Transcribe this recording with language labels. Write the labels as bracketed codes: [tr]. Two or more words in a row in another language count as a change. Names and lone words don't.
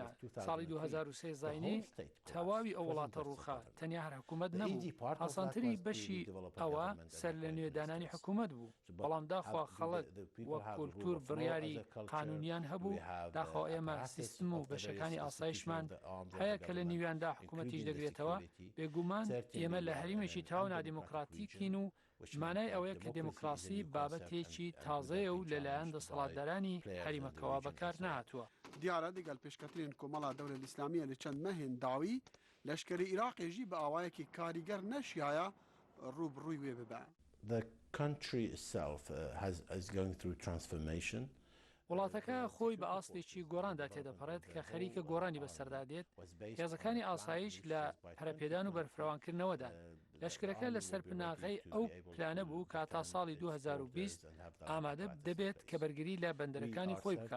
[ckb] ساڵی 2023 زاینێ تەواوی ئەو وڵاتە ڕووخا تەنیا هەر حکوومەت نەبوو ئاسانتری بەشی ئەوە سەر لە نوێدانانی حکوومەت بوو بەڵام داخوا خەڵک وەک کولتور بڕیاری قانونیان هەبوو داخوا ئێمە سیستم و بەشەکانی ئاسایشمان هەیە کە لە نیویاندا حکوومەتیش دەگرێتەوە بێگومان ئێمە لە هەریمێکی تاو نادیموکراتیکین و مانای ئەوەیە کە دموکراسی بابەتێکی تازەیە و لەلایەن دەسەڵاتدارانی هەریمەکەوە بەکار نهاتووە. [ku] دیارە دەگەل پێشکەترین کۆمەڵا دەورە ئیسلامیە لە چەند مەهێن داوی لەشکری عێراقێژی بە ئاوایەکی کاریگەر نەشیایە ڕووبڕووی وێ ببە. [en] The country itself is going through transformation. [ckb] وڵاتەکە خۆی بە ئاستێکی گۆڕاندا تێدەپەڕێت کە خەریکە گۆڕانی بەسەردادێت. هێزەکانی ئاسایش لە پەرەپێدان و بەرفراوانکردنەوەدا لەشکرەکە لەسەر پناغەی ئەو پلانە بوو کە تا ساڵی 2020 ئامادە دەبێت کە بەرگری لە بەندەرەکانی خۆی بکات.